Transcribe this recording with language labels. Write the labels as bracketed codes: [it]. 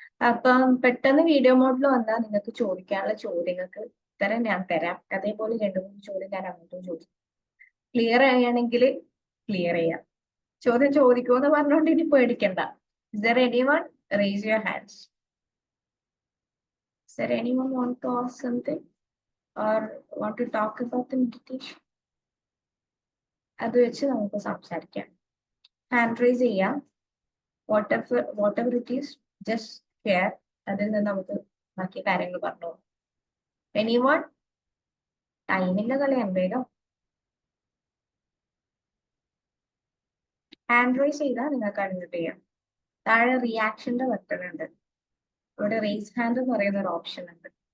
[ml] അപ്പം പെട്ടെന്ന് വീഡിയോ മോഡിൽ വന്നാൽ നിങ്ങൾക്ക് ചോദിക്കാനുള്ള ചോദ്യങ്ങൾക്ക് ഉത്തരം ഞാൻ തരാം. അതേപോലെ 2-3 ചോദ്യം ഞാൻ അങ്ങോട്ടും ചോദിക്കും. ക്ലിയർ ആണെങ്കിൽ ക്ലിയർ ചെയ്യാം. ചോദ്യം ചോദിക്കുമെന്ന് പറഞ്ഞുകൊണ്ട് ഇനി പേടിക്കണ്ട. [en] Is there anyone? Raise your hands. Is there anyone want to ask something or want to talk about the meditation? [ml] അത് വെച്ച് നമുക്ക് സംസാരിക്കാം. ഹാൻഡ് റൈസ് ചെയ്യാം. [en] whatever it is, just share. [ml] അതിൽ നിന്ന് നമുക്ക് ബാക്കി കാര്യങ്ങൾ പറഞ്ഞു. [en] Anyone? [ml] ടൈമില്ല കളയാൻ, വേഗം ഹാൻഡ് റൈസ് ചെയ്താൽ നിങ്ങൾക്ക് അൺമ്യൂട്ട് ചെയ്യാം. താഴെ റിയാക്ഷന്റെ ബട്ടൺ ഉണ്ട്, ഇവിടെ റേസ് ഹാൻഡ് എന്ന് പറയുന്ന ഒരു ഓപ്ഷൻ ഉണ്ട്.